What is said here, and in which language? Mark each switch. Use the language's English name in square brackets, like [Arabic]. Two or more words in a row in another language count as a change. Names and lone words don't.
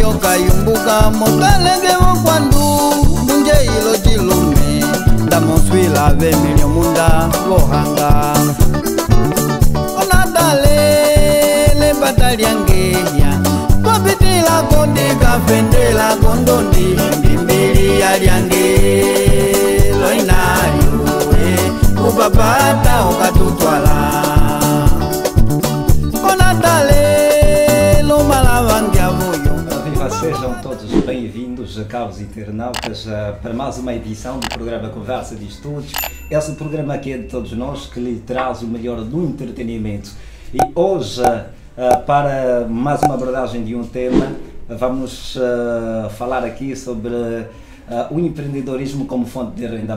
[Umbundu] yumbuka motalenge mokwandu munje ilo chilume ndamoswila vemilyo munda vohanga onatalele batalyangeya kopitila kondika fendela kondondi mbimbili yalyange loinayuwe upapata ukatutwala onatalelo malavangiavuyo. [Portuguese] Viva, sejam todos bem-vindos, caros internautas, para mais uma edição do programa Conversa de Estúdio. Esse programa aqui é de todos nós, que lhe traz o melhor do entretenimento. E hoje, para mais uma abordagem de um tema, vamos falar aqui sobre o empreendedorismo como fonte de renda.